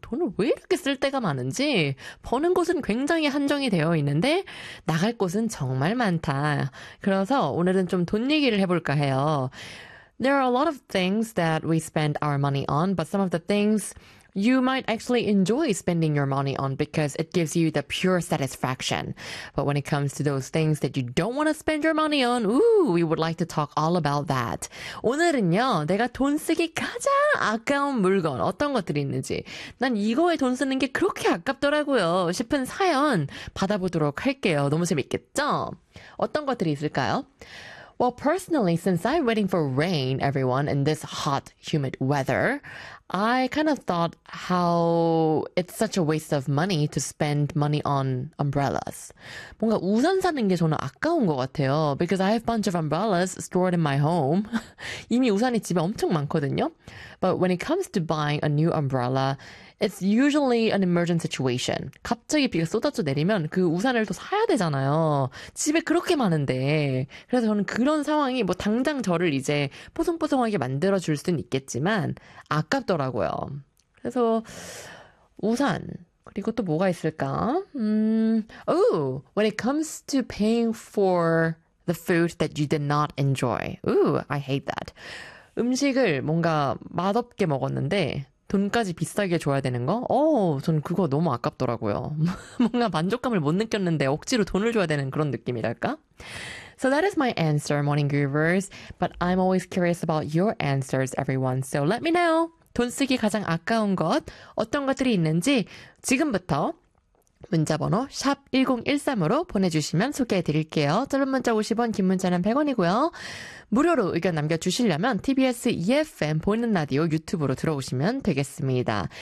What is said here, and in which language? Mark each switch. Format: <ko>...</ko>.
<ko>돈을 왜 이렇게 쓸 때가 많은지 버는 곳은 굉장히 한정이 되어 있는데 나갈 곳은 정말 많다. 그래서 오늘은 좀 돈 얘기를 해볼까 해요.</ko> <en>There are a lot of things that we spend our money on, but some of the things you might actually enjoy spending your money on because it gives you the pure satisfaction. But when it comes to those things that you don't want to spend your money on, ooh, we would like to talk all about that.</en> <ko>오늘은요, 내가 돈 쓰기 가장 아까운 물건, 어떤 것들이 있는지, 난 이거에 돈 쓰는 게 그렇게 아깝더라고요, 싶은 사연 받아보도록 할게요. 너무 재밌겠죠? 어떤 것들이 있을까요?</ko> <en>Well, personally, since I'm waiting for rain, everyone, in this hot, humid weather, I kind of thought how it's such a waste of money to spend money on umbrellas.</en> <ko>뭔가 우산 사는 게 저는 아까운 것 같아요.</ko> <en>Because I have a bunch of umbrellas stored in my home.</en> <ko>이미 우산이 집에 엄청 많거든요.</ko> <en>But when it comes to buying a new umbrella, it's usually an emergency situation.</en> <ko>갑자기 비가 쏟아져 내리면 그 우산을 또 사야 되잖아요. 집에 그렇게 많은데. 그래서 저는 그런 상황이 뭐 당장 저를 이제 뽀송뽀송하게 만들어줄 수는 있겠지만 아깝더라고요. 그래서 우산, 그리고 또 뭐가 있을까?</ko> <en>When it comes to paying for the food that you did not enjoy. Ooh, I hate that.</en> <ko>음식을 뭔가 맛없게 먹었는데 돈까지 비싸게 줘야 되는 거? 전 그거 너무 아깝더라고요. 뭔가 만족감을 못 느꼈는데 억지로 돈을 줘야 되는 그런 느낌이랄까?</ko> <en>So that is my answer, Morning Groovers. But I'm always curious about your answers, everyone. So let me know.</en> <ko>돈 쓰기 가장 아까운 것, 어떤 것들이 있는지 지금부터 문자번호 샵1013으로 보내주시면 소개해드릴게요. 짧은 문자 50원, 긴 문자는 100원이고요. 무료로 의견 남겨주시려면 TBS EFM 보이는 라디오 유튜브로 들어오시면 되겠습니다.</ko>